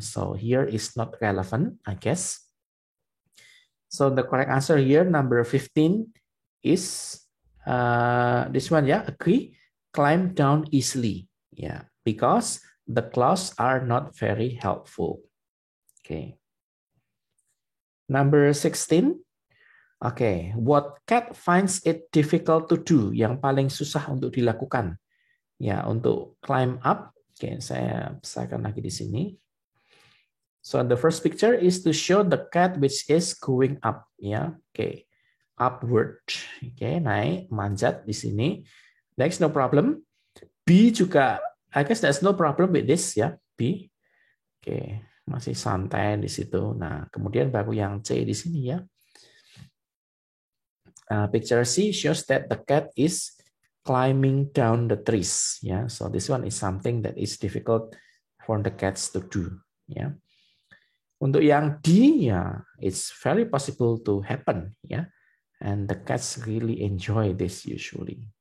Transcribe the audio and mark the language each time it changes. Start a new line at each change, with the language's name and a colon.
English: So here is not relevant, I guess. So the correct answer here, number 15, is this one, yeah, agree. Climb down easily, yeah, because the claws are not very helpful. Okay. Number 16. Okay, what cat finds it difficult to do?
Indonesian: Yang paling susah untuk dilakukan. Ya, untuk
English: climb up.
Indonesian: Oke, saya besarkan lagi di sini.
English: So the first picture is to show the cat which is going up, ya.
Indonesian: Oke. Upward. Oke, naik, manjat di sini.
English: Next, no problem. B juga, I guess there's no problem with this, ya.
Indonesian: B. Oke, masih santai di situ. Nah, kemudian baru yang C di sini, ya.
English: Picture C shows that the cat is climbing down the trees. Yeah, so this one is something that is difficult for the cats to do. Yeah.
Indonesian: Untuk yang D, ya,
English: it's very possible to happen. Yeah, and the cats really enjoy this usually.